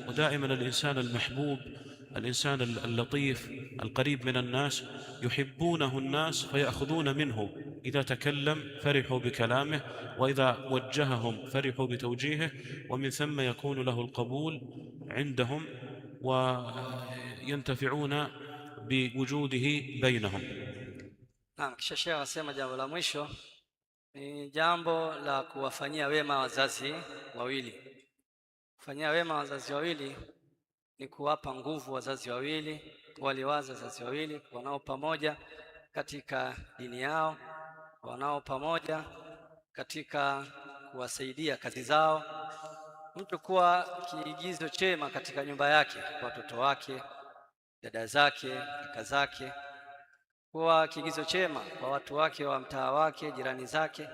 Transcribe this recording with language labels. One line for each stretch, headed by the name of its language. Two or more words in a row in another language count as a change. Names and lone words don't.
Arabic: ودائما الإنسان المحبوب، الإنسان اللطيف القريب من الناس يحبونه الناس فيأخذون منه، إذا تكلم فرحوا بكلامه، وإذا وجههم فرحوا بتوجيهه، ومن ثم يكون له القبول عندهم وينتفعون بوجوده بينهم.
Swahili: Naam, kisha Sheikh anasema jambo la mwisho ni jambo la kuwafanyia wema wazazi wawili. Kufanyia wema wazazi wawili ni kuwapa nguvu wazazi wawili, waliwaza wazazi wawili, kuwa nao pamoja katika dini yao, kuwa nao pamoja katika kuwasaidia kazi zao, mtu kuwa kiigizo chema katika nyumba yake kwa watoto wake, dada zake, kaka zake, kuwa kiigizo chema kwa watu wake wa mtaa wake, jirani zake.